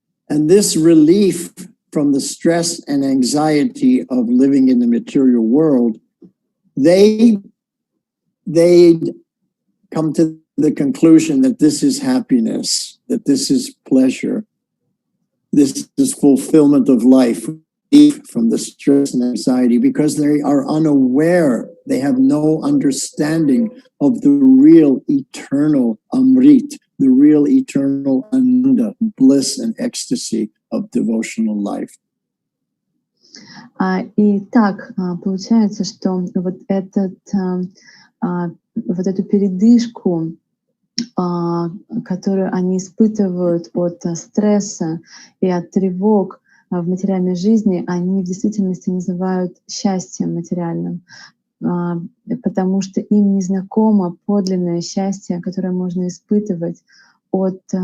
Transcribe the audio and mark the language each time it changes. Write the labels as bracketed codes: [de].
[en] And this relief from the stress and anxiety of living in the material world, they come to the conclusion that this is happiness, that this is pleasure, this is fulfillment of life from the stress and anxiety, because they are unaware, they have no understanding of the real eternal amrit, the real eternal ananda, bliss and ecstasy of devotional life. [ru] И так получается, что вот эту передышку, которую они испытывают от стресса и от тревог в материальной жизни, они в действительности называют счастьем материальным, потому что им не знакомо подлинное счастье, которое можно испытывать от